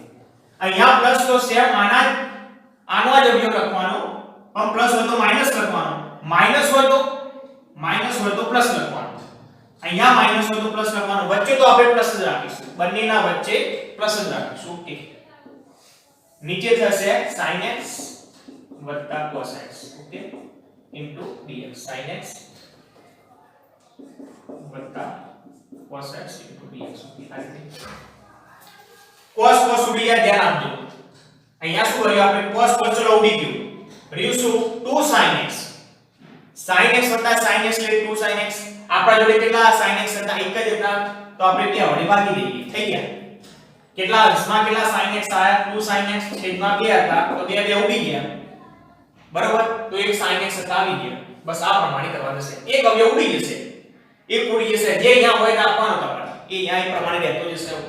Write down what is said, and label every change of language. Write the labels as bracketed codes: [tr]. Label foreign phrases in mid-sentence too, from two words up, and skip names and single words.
[gu] અહીંયા પ્લસ તો સેમ આનો જ અવયવ લખવાનો, પણ પ્લસ હોય તો માઈનસ લખવાનો, માઈનસ હોય તો પ્લસ લખવાનો, અહીંયા માઈનસ હોય તો પ્લસ લખવાનો, વચ્ચે તો આપણે પ્લસ જ રાખીશું, બંનેના વચ્ચે પ્લસ જ રાખીશું ઓકે। નીચે થશે sin x cos x ઓકે into dx, sin x cos x into dx ઓકે આ રીતે। cos ઉડી ગયા, ધ્યાન આપજો, અહીંયા શું કર્યું આપણે cos ચલો ઉડી ગયું, રહ્યું શું 2 sin x sin x એટલે 2 sin x, આપણા જોડે કેટલા sin x હતા એક જ હતા, તો આપણે ત્યાં વડે ભાગી દઈએ, થઈ ગયા કેટલા અંશમાં કેટલા sin x આયા 2 sin x, છેદમાં 2 હતા તો 2 ઉડી ગયા બરાબર, તો એક sin x હતા આવી ગયા, બસ આ પ્રમાણે કરવાનું છે, એક અવયવ ઉડી જશે, એક ઉડી જશે, જે અહીંયા હોય તે આપવાનો તમારે, એ અહીંયા એ પ્રમાણે રહેતો જશે ઓકે।